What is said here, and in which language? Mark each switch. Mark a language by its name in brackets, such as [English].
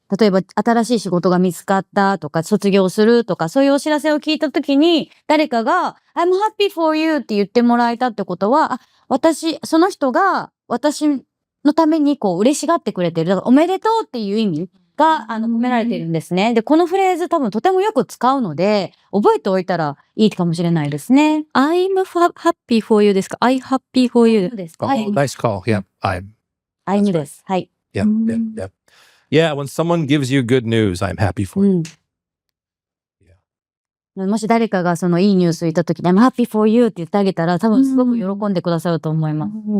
[Japanese] 例えば、新しい仕事が見つかったとか、卒業するとか、そういうお知らせを聞いたときに、誰かが、 [English] I'm happy for you [Japanese] って言ってもらえたってことは、その人が私のために嬉しがってくれてる。だからおめでとうっていう意味が、込められているんですね。で、このフレーズ多分とてもよく使うので、覚えておいたらいいかもしれないですね。 [English] I'm happy for you [Japanese] ですか？ [English] I happy for you [Japanese] そうです。 [English] Oh, [Japanese] はい。 [English] nice call. Yeah, I'm [Japanese] です。はい。 [English] Yep. Yeah, when someone gives you good news, I'm happy for you. [Japanese] もし誰かがそのいいニュースを言ったときに、 [English] I'm happy for you [Japanese] って言ってあげたら、多分すごく喜んでくださると思います。